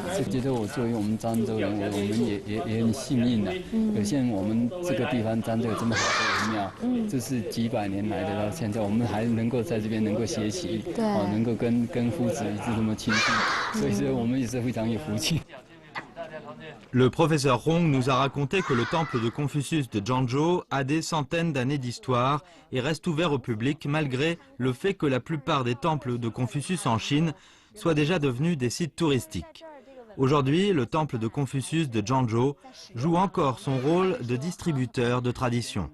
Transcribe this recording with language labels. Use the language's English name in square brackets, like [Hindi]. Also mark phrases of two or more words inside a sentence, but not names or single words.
[Chinese] 觉得我作为我们漳州人，我们也很幸运的，有像我们这个地方漳州有这么好的文庙，这是几百年来的，到现在我们还能够在这边能够学习，能够跟夫子一直这么亲近，所以说我们也是非常有福气。 [French] Le professeur Hong nous a raconté que le temple de Confucius de Zhangzhou a des centaines d'années d'histoire et reste ouvert au public malgré le fait que la plupart des temples de Confucius en Chine soient déjà devenus des sites touristiques. Aujourd'hui, le temple de Confucius de Zhangzhou joue encore son rôle de distributeur de tradition.